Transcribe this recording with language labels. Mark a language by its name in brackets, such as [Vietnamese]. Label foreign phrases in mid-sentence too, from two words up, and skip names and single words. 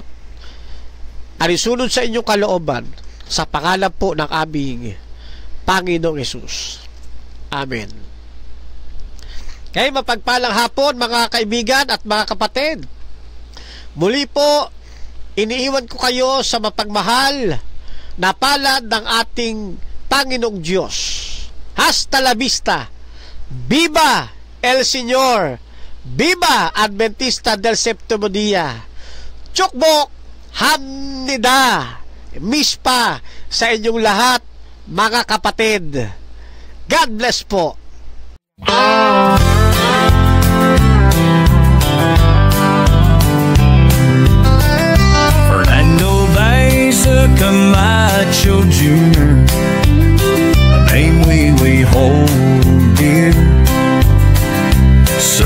[Filipino] Arisunod sa inyong kalooban sa pangalan po ng aming Panginoong Hesus. Amen. Okay, mapagpalang hapon mga kaibigan at mga kapatid. Muli po, iniiwan ko kayo sa mapagmahal na palad ng ating Panginoong Diyos. [Spanish] Hasta la vista. Viva el Señor. Viva Adventista del Séptimo Día. [Korean] 축복합니다. [Filipino] Mispa sa inyong lahat, mga kapatid. [English] God bless po. Fernando Baeza Camacho Jr., a name we hold dear.